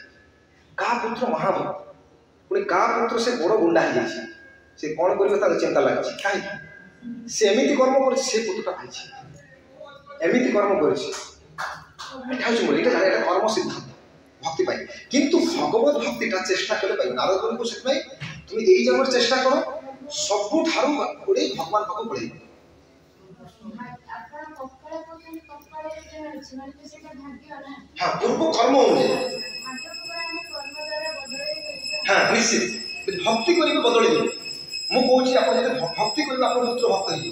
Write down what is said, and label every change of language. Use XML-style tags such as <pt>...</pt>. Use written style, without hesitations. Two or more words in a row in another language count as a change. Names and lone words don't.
<or>କାହା ପୁତ୍ର ମହାଭକ୍ତ ପୁଣି କାହା ପୁତ୍ର ସେ ବଡ଼ ଗୁଣ୍ଡା ହେଇଯାଇଛି ସେ କ'ଣ କରିବ ତାକୁ ଚିନ୍ତା ଲାଗୁଛି କାହିଁକି ସେ ଏମିତି କର୍ମ କରୁଛି ସେ ପୁତ୍ରଟା ପାଇଛି ଏମିତି କର୍ମ କରୁଛି। ଏଇଟା ହେଉଛି ମୋର ଏଇଟା ଜାଣେ ଏଇଟା କର୍ମ ସିଦ୍ଧାନ୍ତ ଭକ୍ତି ପାଇଁ। କିନ୍ତୁ ଭଗବତ ଭକ୍ତିଟା ଚେଷ୍ଟା କଲେ ପାଇବ। ନାରଦଙ୍କୁ ସେଥିପାଇଁ</or> <bn>তুমি এই জন্মের চেষ্টা করো</bn> <or>ସବୁଠାରୁ ଗୋଡ଼େଇ ଭଗବାନ ପାଖକୁ ପଳେଇବ। ହଁ ପୂର୍ବ କର୍ମ ଅନୁଯାୟୀ ହଁ ନିଶ୍ଚିତ ଭକ୍ତି କରିକି ବଦଳି ଦେବେ। ମୁଁ କହୁଛି ଆପଣ ଯଦି ଭକ୍ତି କରିବେ ଆପଣ ପୁତ୍ର ଭକ୍ତ ହେଇଯିବେ।</or>